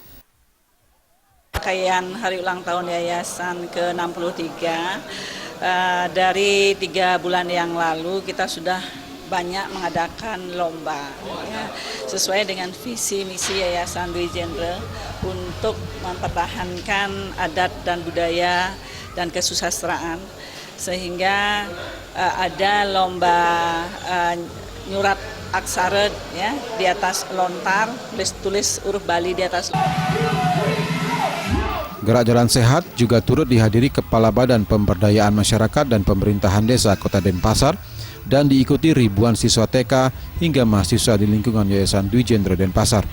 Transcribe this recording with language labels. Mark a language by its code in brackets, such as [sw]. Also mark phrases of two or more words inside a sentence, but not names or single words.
[id] Rangkaian hari ulang tahun Yayasan ke-63 dari 3 bulan yang lalu kita sudah banyak mengadakan lomba ya, sesuai dengan visi misi Yayasan Dwi Jendra untuk mempertahankan adat dan budaya dan kesusastraan, sehingga ada lomba nyurat aksara ya di atas lontar, tulis huruf Bali di atas. Gerak Jalan Sehat juga turut dihadiri Kepala Badan Pemberdayaan Masyarakat dan Pemerintahan Desa Kota Denpasar dan diikuti ribuan siswa TK hingga mahasiswa di lingkungan Yayasan Dwi Jendra Denpasar.